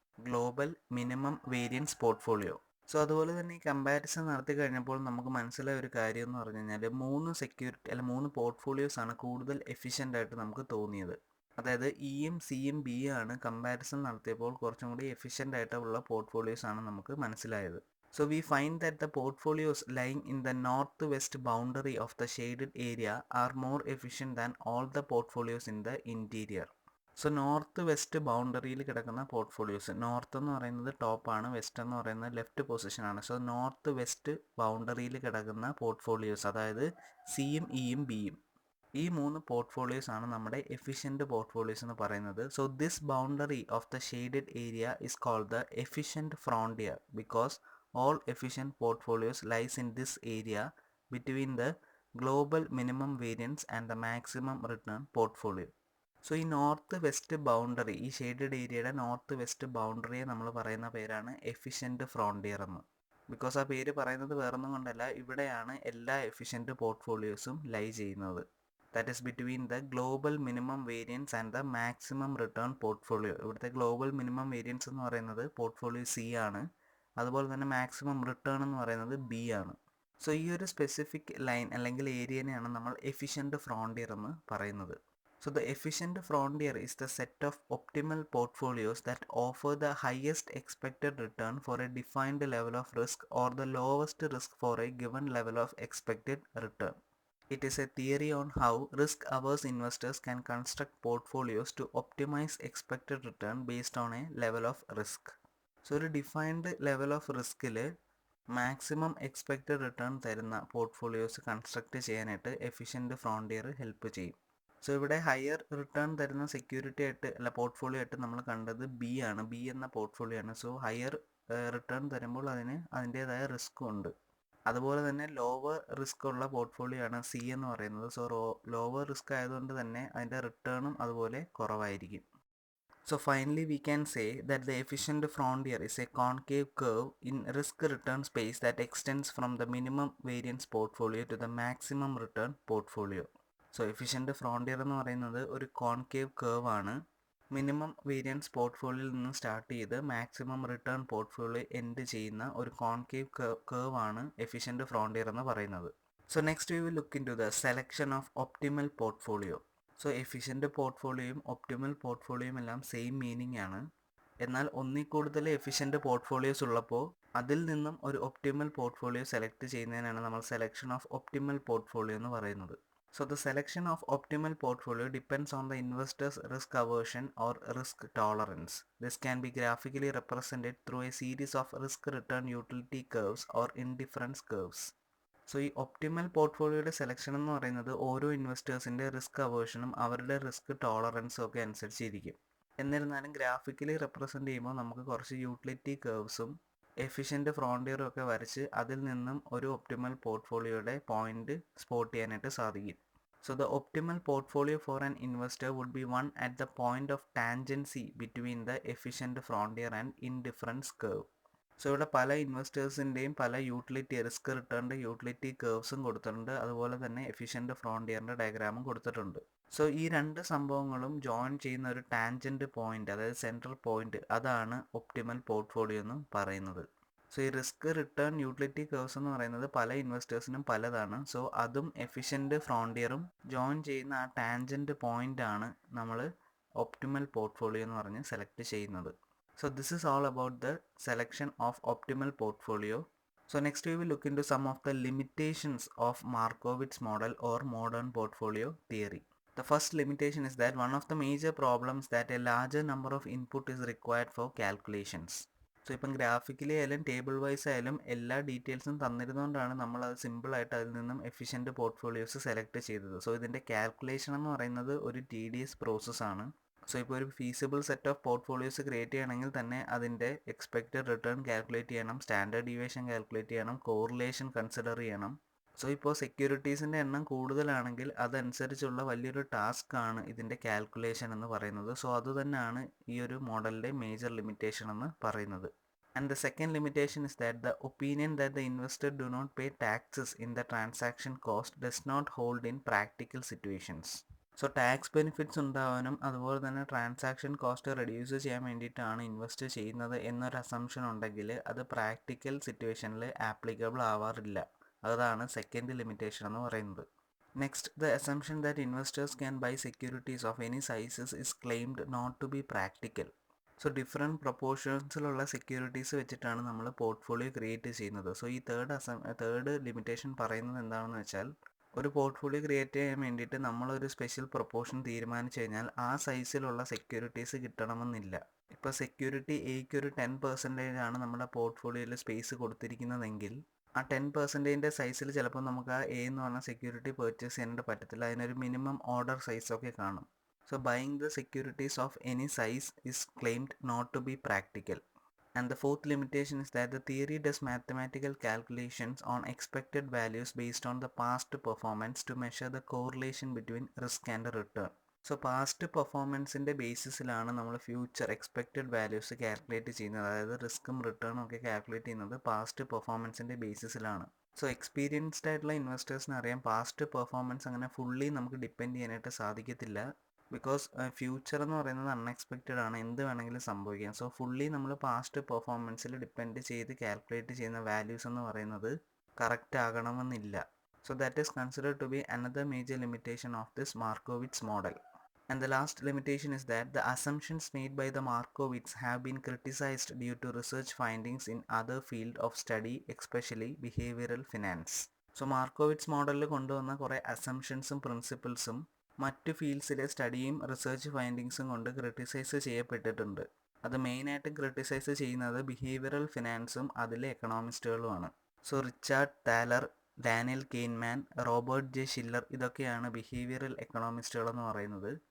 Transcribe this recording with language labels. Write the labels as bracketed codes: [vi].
[ml] Global minimum variance portfolio. So അതുപോലെ തന്നെ ഈ കമ്പാരിസൺ നടത്തി കഴിഞ്ഞപ്പോൾ നമുക്ക് മനസ്സിലായ ഒരു കാര്യം എന്ന് പറഞ്ഞു കഴിഞ്ഞാൽ മൂന്ന് സെക്യൂരിറ്റി അല്ല മൂന്ന് പോർട്ട്ഫോളിയോസ് ആണ് കൂടുതൽ എഫിഷ്യൻ്റ് ആയിട്ട് നമുക്ക് തോന്നിയത്. അതായത് ഇയും സിയും ബിയും ആണ് കമ്പാരിസൺ നടത്തിയപ്പോൾ കുറച്ചും കൂടി എഫിഷ്യൻ്റ് ആയിട്ടുള്ള പോർട്ട്ഫോളിയോസ് ആണ് നമുക്ക് മനസ്സിലായത്. [en] So we find that the portfolios lying in the northwest boundary of the shaded area are more efficient than all the portfolios in the interior. [ml] So north west ബൗണ്ടറിയിൽ കിടക്കുന്ന portfolios, north എന്ന് പറയുന്നത് ടോപ്പാണ്, west എന്ന് പറയുന്നത് left പൊസിഷനാണ്. So north west ബൗണ്ടറിയിൽ കിടക്കുന്ന portfolios, അതായത് സിയും ഇയും ബിയും, ഈ മൂന്ന് പോർട്ട്ഫോളിയോസ് ആണ് നമ്മുടെ എഫിഷ്യൻറ്റ് പോർട്ട്ഫോളിയോസ് എന്ന് പറയുന്നത്. [en] So this boundary of the shaded area is called the efficient frontier because all efficient portfolios lies in this area between the global minimum variance and the maximum return portfolio. [ml] So ഈ north west boundary, ഈ shaded ഏരിയയുടെ north west ബൗണ്ടറിയെ നമ്മൾ പറയുന്ന പേരാണ് efficient frontier എന്ന്. Because ആ പേര് പറയുന്നത് വേറൊന്നും കൊണ്ടല്ല, ഇവിടെയാണ് എല്ലാ എഫിഷ്യൻറ്റ് പോർട്ട്ഫോളിയോസും ലൈ ചെയ്യുന്നത്. [en] that is between the global minimum variance and the maximum return portfolio. [ml] ഇവിടുത്തെ global minimum variance എന്ന് പറയുന്നത് പോർട്ട്ഫോളിയോ സി ആണ്, അതുപോലെ തന്നെ മാക്സിമം റിട്ടേൺ എന്ന് പറയുന്നത് ബി ആണ്. സോ ഈ ഒരു സ്പെസിഫിക് ലൈൻ അല്ലെങ്കിൽ ഏരിയനെയാണ് നമ്മൾ എഫിഷ്യൻറ്റ് ഫ്രോണ്ടിയർ എന്ന് പറയുന്നത്. [en] So the efficient frontier is the set of optimal portfolios that offer the highest expected return for a defined level of risk or the lowest risk for a given level of expected return. It is a theory on how risk-averse investors can construct portfolios to optimize expected return based on a level of risk. [ml] So ഒരു defined level of റിസ്കിൽ maximum expected return തരുന്ന portfolios construct ചെയ്യാനായിട്ട് efficient frontier help ചെയ്യും. So ഇവിടെ higher return തരുന്ന security ആയിട്ട് അല്ല portfolio ആയിട്ട് നമ്മൾ കണ്ടത് ബി ആണ്, ബി എന്ന പോർട്ട്ഫോളിയോ ആണ്. സോ ഹയർ റിട്ടേൺ തരുമ്പോൾ അതിന് അതിൻ്റേതായ റിസ്ക്കും ഉണ്ട്. അതുപോലെ തന്നെ ലോവർ റിസ്ക് ഉള്ള പോർട്ട്ഫോളിയോ ആണ് സി എന്ന് പറയുന്നത്. സോ ലോവർ റിസ്ക് ആയതുകൊണ്ട് തന്നെ അതിൻ്റെ റിട്ടേണും അതുപോലെ കുറവായിരിക്കും. [en] So finally we can say that the efficient frontier is a concave curve in risk return space that extends from the minimum variance portfolio to the maximum return portfolio. [ml] So efficient frontier എന്ന് പറയുന്നത് ഒരു concave cave ആണ്. Minimum variance പോർട്ട്ഫോളിയോയിൽ നിന്ന് start ചെയ്ത് maximum return portfolio end ചെയ്യുന്ന ഒരു concave cave ആണ് efficient frontier എന്ന് പറയുന്നത്. [en] So next we will look in to the selection of optimal portfolio. [ml] So efficient പോർട്ട്ഫോളിയോയും optimal പോർട്ട്ഫോളിയോയും എല്ലാം സെയിം മീനിങ് ആണ്. എന്നാൽ ഒന്നിൽ കൂടുതൽ എഫിഷ്യൻറ്റ് പോർട്ട്ഫോളിയോസ് ഉള്ളപ്പോൾ അതിൽ നിന്നും ഒരു ഒപ്റ്റിമൽ പോർട്ട്ഫോളിയോ സെലക്ട് ചെയ്യുന്നതിനാണ് നമ്മൾ സെലക്ഷൻ ഓഫ് ഒപ്റ്റിമൽ പോർട്ട്ഫോളിയോ എന്ന് പറയുന്നത്. [en] So the selection of optimal portfolio depends on the investor's risk aversion or risk tolerance. This can be graphically represented through a series of risk-return utility curves or indifference curves. [ml] So ഈ optimal പോർട്ട്ഫോളിയോയുടെ selection എന്ന് പറയുന്നത് ഓരോ ഇൻവെസ്റ്റേഴ്സിൻ്റെ risk അവേർഷനും അവരുടെ risk ടോളറൻസും ഒക്കെ അനുസരിച്ചിരിക്കും. എന്നിരുന്നാലും graphically represent ചെയ്യുമ്പോൾ നമുക്ക് കുറച്ച് യൂട്ടിലിറ്റി കർവ്സും എഫിഷ്യൻറ്റ് ഫ്രോണ്ടിയറും ഒക്കെ വരച്ച് അതിൽ നിന്നും ഒരു ഒപ്റ്റിമൽ പോർട്ട്ഫോളിയോയുടെ പോയിന്റ് സ്പോട്ട് ചെയ്യാനായിട്ട് സാധിക്കും. [en] So the optimal portfolio for an investor would be one at the point of tangency between the efficient frontier and indifference curve. [ml] So ഇവിടെ പല ഇൻവെസ്റ്റേഴ്സിൻ്റെയും പല യൂട്ടിലിറ്റി റിസ്ക് റിട്ടേണിൻ്റെ യൂട്ടിലിറ്റി കർവ്സും കൊടുത്തിട്ടുണ്ട്, അതുപോലെ തന്നെ എഫിഷ്യൻറ്റ് ഫ്രോണ്ടിയറിൻ്റെ ഡയഗ്രാമും കൊടുത്തിട്ടുണ്ട്. സോ ഈ രണ്ട് സംഭവങ്ങളും ജോയിൻ ചെയ്യുന്ന ഒരു ടാൻജൻറ്റ് പോയിന്റ്, അതായത് സെൻട്രൽ പോയിന്റ്, അതാണ് ഒപ്റ്റിമൽ പോർട്ട്ഫോളിയോ എന്ന് പറയുന്നത്. സോ ഈ റിസ്ക് റിട്ടേൺ യൂട്ടിലിറ്റി കർവ്സ് എന്ന് പറയുന്നത് പല ഇൻവെസ്റ്റേഴ്സിനും പലതാണ്. സോ അതും എഫിഷ്യൻറ്റ് ഫ്രോണ്ടിയറും ജോയിൻ ചെയ്യുന്ന ആ ടാൻജൻറ്റ് പോയിന്റ് ആണ് നമ്മൾ ഒപ്റ്റിമൽ പോർട്ട്ഫോളിയോ എന്ന് പറഞ്ഞ് സെലക്ട് ചെയ്യുന്നത്. [en] So this is all about the selection of optimal portfolio. So next we will look into some of the limitations of Markowitz model or modern portfolio theory. The first limitation is that one of the major problems that a larger number of input is required for calculations. [ml] So ഇപ്പം graphically ആയാലും table vice ആയാലും എല്ലാ ഡീറ്റെയിൽസും തന്നിരുന്നതുകൊണ്ടാണ് നമ്മളത് സിമ്പിളായിട്ട് അതിൽ നിന്നും efficient portfolios select ചെയ്തത്. സോ ഇതിൻ്റെ കാൽക്കുലേഷൻ എന്ന് പറയുന്നത് ഒരു ടീഡിയസ് പ്രോസസ്സാണ്. സോ ഇപ്പോൾ ഒരു feasible set of portfolios create ചെയ്യണമെങ്കിൽ തന്നെ അതിൻ്റെ എക്സ്പെക്റ്റഡ് റിട്ടേൺ കാൽക്കുലേറ്റ് ചെയ്യണം, സ്റ്റാൻഡേർഡ് ഡീവിയേഷൻ കാൽക്കുലേറ്റ് ചെയ്യണം, കോറിലേഷൻ കൺസിഡർ ചെയ്യണം. സോ ഇപ്പോൾ സെക്യൂരിറ്റീസിൻ്റെ എണ്ണം കൂടുതലാണെങ്കിൽ അതനുസരിച്ചുള്ള വലിയൊരു ടാസ്ക് ആണ് ഇതിൻ്റെ കാൽക്കുലേഷൻ എന്ന് പറയുന്നത്. സോ അതുതന്നെയാണ് ഈ ഒരു മോഡലിൻ്റെ മേജർ ലിമിറ്റേഷൻ എന്ന് പറയുന്നത്. [en] And the second limitation is that the opinion that the investor do not pay taxes in the transaction cost does not hold in practical situations. [ml] So tax benefits ഉണ്ടാവാനും അതുപോലെ തന്നെ transaction cost reduce ചെയ്യാൻ വേണ്ടിയിട്ടാണ് invest ചെയ്യുന്നത് എന്നൊരു assumption ഉണ്ടെങ്കിൽ അത് practical സിറ്റുവേഷനിൽ ആപ്ലിക്കബിൾ ആവാറില്ല. അതാണ് സെക്കൻഡ് ലിമിറ്റേഷൻ എന്ന് പറയുന്നത്. [en] Next, the assumption that investors can buy securities of any sizes is claimed not to be practical. [ml] So different പ്രൊപ്പോർഷൻസിലുള്ള securities വെച്ചിട്ടാണ് നമ്മൾ പോർട്ട്ഫോളിയോ ക്രിയേറ്റ് ചെയ്യുന്നത്. സോ ഈ തേർഡ് ലിമിറ്റേഷൻ പറയുന്നത് എന്താണെന്ന് വെച്ചാൽ ഒരു പോർട്ട്ഫോളിയോ ക്രിയേറ്റ് ചെയ്യാൻ വേണ്ടിയിട്ട് നമ്മളൊരു സ്പെഷ്യൽ പ്രൊപ്പോർഷൻ തീരുമാനിച്ചു കഴിഞ്ഞാൽ ആ സൈസിലുള്ള സെക്യൂരിറ്റീസ് കിട്ടണമെന്നില്ല. ഇപ്പോൾ സെക്യൂരിറ്റി എയ്ക്ക് ഒരു 10% ആണ് നമ്മുടെ പോർട്ട്ഫോളിയോയിൽ സ്പേസ് കൊടുത്തിരിക്കുന്നതെങ്കിൽ ആ 10%ൻ്റെ സൈസിൽ ചിലപ്പോൾ നമുക്ക് ആ എ എന്ന് പറഞ്ഞ സെക്യൂരിറ്റി പർച്ചേസ് ചെയ്യാനായിട്ട് പറ്റത്തില്ല. അതിനൊരു മിനിമം ഓർഡർ സൈസൊക്കെ കാണും. [en] So buying the securities of any size is claimed not to be practical. And the fourth limitation is that the theory does mathematical calculations on expected values based on the past performance to measure the correlation between risk and return. [ml] So past പെർഫോമൻസിൻ്റെ ബേസിസിലാണ് നമ്മൾ future expected values calculate ചെയ്യുന്നത്. അതായത് റിസ്ക്കും റിട്ടേണും ഒക്കെ calculate ചെയ്യുന്നത് past പെർഫോമൻസിൻ്റെ ബേസിസിലാണ്. So experienced ആയിട്ടുള്ള ഇൻവെസ്റ്റേഴ്സിന് അറിയാം past performance അങ്ങനെ fully നമുക്ക് depend ചെയ്യാനായിട്ട് സാധിക്കത്തില്ല. ബിക്കോസ് ഫ്യൂച്ചർ എന്ന് പറയുന്നത് അൺഎക്സ്പെക്റ്റഡ് ആണ്, എന്ത് വേണമെങ്കിലും സംഭവിക്കാം. സോ ഫുള്ളി നമ്മൾ പാസ്റ്റ് പെർഫോമൻസിൽ ഡിപ്പെൻഡ് ചെയ്ത് കാൽക്കുലേറ്റ് ചെയ്യുന്ന വാല്യൂസ് എന്ന് പറയുന്നത് കറക്റ്റ് ആകണമെന്നില്ല. [en] So that is considered to be another major limitation of this Markowitz model. And the last limitation is that the assumptions made by the Markowitz have been criticized due to research findings in other field of study, especially behavioral finance. [ml] So മാർക്കോവിറ്റ്സ് മോഡലിൽ കൊണ്ടുവന്ന കുറേ അസംഷൻസും പ്രിൻസിപ്പിൾസും മറ്റു ഫീൽഡ്സിലെ സ്റ്റഡിയും research ഫൈൻഡിങ്സും കൊണ്ട് criticise ചെയ്യപ്പെട്ടിട്ടുണ്ട്. അത് മെയിനായിട്ടും criticise ചെയ്യുന്നത് behavioural ഫിനാൻസും അതിലെ എക്കണോമിസ്റ്റുകളുമാണ്. So Richard താലർ, Daniel കെയ്ൻമാൻ, Robert J chiller ഇതൊക്കെയാണ് ബിഹേവിയറൽ എക്കണോമിസ്റ്റുകൾ എന്ന് പറയുന്നത്.